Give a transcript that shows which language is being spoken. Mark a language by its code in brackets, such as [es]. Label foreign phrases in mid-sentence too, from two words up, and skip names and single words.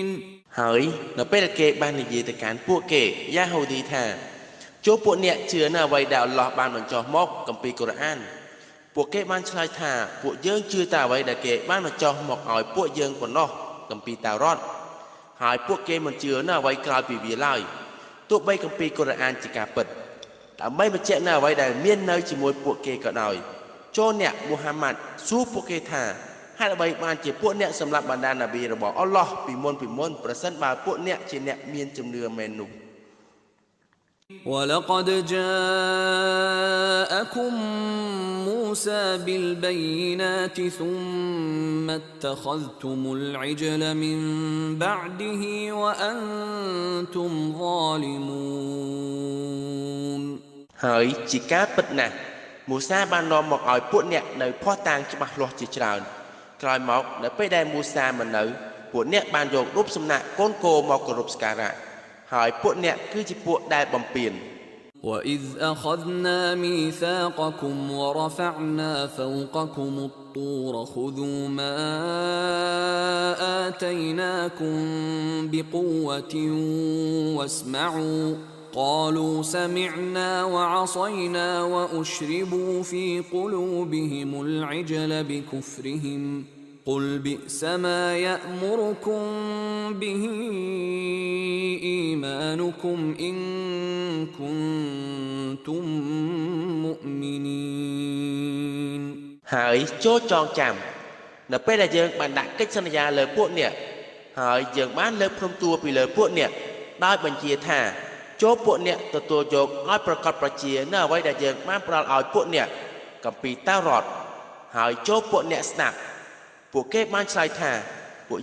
[km] ហើយនៅពេលគេបាននិយាយទៅកាន់ពួកគេយ៉ាហូឌីថាចូលពួកអ្នកជឿនៅអ្វីដែលអល់ឡោះបានបញ្ចុះមកគម្ពីរកូរ៉ាន ពួកគេបានឆ្លើយថាពួកយើងជឿតែអ្វីដែលគេបានបញ្ចុះមកឲ្យពួកយើងប៉ុណ្ណោះគម្ពីរតារ៉តហើយពួកគេមិនជឿនៅអ្វីក្រៅពីវាឡើយទោះបីគម្ពីរកូរ៉ានជាការពិតដើម្បីបញ្ជាក់នៅអ្វីដែលមាននៅជាមួយពួកគេក៏ដោយចូលអ្នកមូហាម៉ាត់សួរពួកគេថាហេតុអ្វីបានជាពួកអ្នកសម្លាប់បណ្ដាណាប៊ីរបស់អល់ឡោះពីមុនប្រសិនបើពួកអ្នកជាអ្នកមានជំនឿមែននោះ [ar] ولقد جاءكم موسى بالبينات ثم اتخذتم العجل من بعده وأنتم ظالمون [km] ហើយជាការពិតណាស់មូសាបាននាំមកឲ្យពួកអ្នកនៅភ័ស្តុតាងច្បាស់លាស់ជាច្រើនក្រោយមកនៅពេលដែលមូសាមិននៅពួកអ្នកបានយករូបសំណាកកូនគោមកគោរពសក្ការៈហើយពួកអ្នកគឺជាពួកដែលបំពាន [ar] وإذ أخذنا ميثاقكم ورفعنا فوقكم الطور الطور خذوا ما آتيناكم بقوة واسمعوا قالوا سمعنا وعصينا وأشربوا في قلوبهم العجل بكفرهم قل بئس ما يأمركم به إيمانكم إن كنتم مؤمنين [km] ហើយចូលចងចាំនៅពេលដែលយើងបានដាក់កិច្ចសន្យាលើពួកអ្នកហើយយើងបានលើកព្រមទួពីលើពួកអ្នកដោយបញ្ជាថាចូលពួកអ្នកទទួលយកឲ្យប្រកប ប្រជានៅអ្វីដែលយើងបានផ្ដល់ឲ្យពួកអ្នកគម្ពីរតារ៉ាត់ហើយចូលពួកអ្នកស្ដាប់ពួកគេបានឆ្លើយថាពួក